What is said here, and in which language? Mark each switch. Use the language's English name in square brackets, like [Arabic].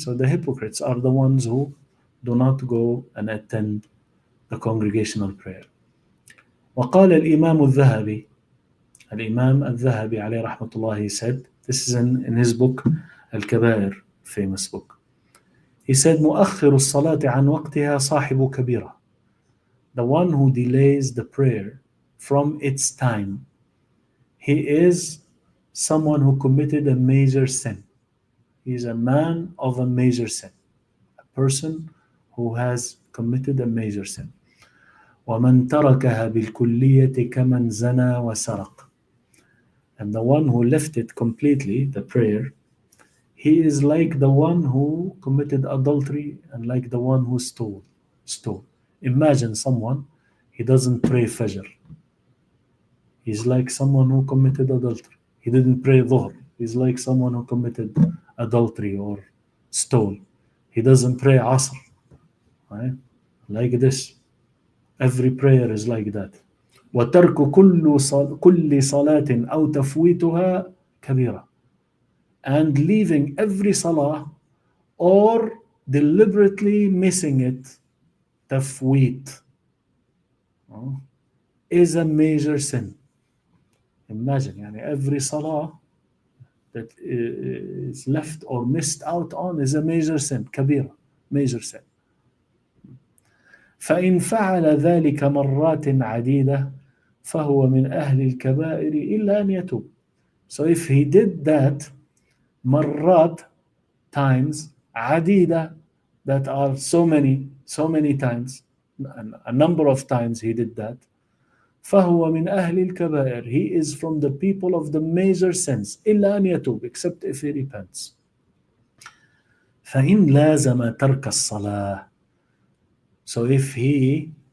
[English] So the hypocrites are the ones who do not go and attend the congregational prayer. [Arabic] وقال الإمام الذهبي, الإمام الذهبي عليه رحمة الله, [English] he said, this is in his book الكبائر, famous book. He said, [Arabic] مؤخر الصلاة عن وقتها صاحب كبيرة. [English] The one who delays the prayer from its time, he is someone who committed a major sin. He is a man of a major sin, a person who has committed a major sin. [Arabic] ومن تركها بالكلية كمن زنى وسرق. [English] And the one who left it completely, the prayer, he is like the one who committed adultery and like the one who stole. Imagine someone, he doesn't pray Fajr. He's like someone who committed adultery. He didn't pray Dhuhr. He's like someone who committed adultery or stole. He doesn't pray Asr. Right? Like this. Every prayer is like that. [Arabic] وترك كل صلاة أو تفويتها كبيرة. [English] And leaving every salah or deliberately missing it, تفويت, is a major sin. Imagine, يعني every salah that is left or missed out on is a major sin, كبيرة, major sin. [Arabic] فإن فعل ذلك مرات عديدة فهو من أهل الكبائر إلا أن يتوب. [English] So if he did that مرات, times, عديدة, that are so many times, a number of times he did that, [Arabic] فهو من أهل الكبائر, [English] he is from the people of the major sins, [Arabic] إلا أن يتوب, [English] except if he repents. [Arabic] فإن لازم ترك الصلاة, [English] so if he